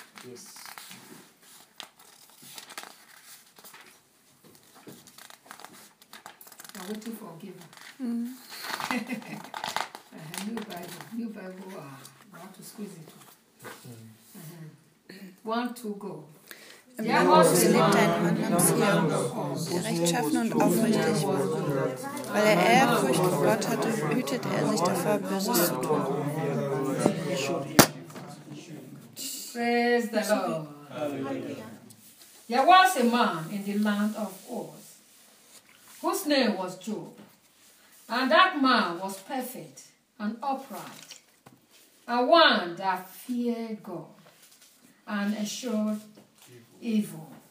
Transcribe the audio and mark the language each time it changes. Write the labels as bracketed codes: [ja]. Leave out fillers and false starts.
[en] Yes. We are waiting for giver. Mm-hmm. New Bible, we have to squeeze it. Mm-hmm. 1, 2, go. [de] Im Namen Gottes lebt ein Mann namens Hiob, der rechtschaffen und aufrichtig war. Weil er Ehrfurcht vor Gott hatte, hütete er sich davor, Böses zu tun. [en] Praise the Lord. There was a man in the land of Oz, whose name was Job. And that man was perfect and upright, a one that feared God and assured evil.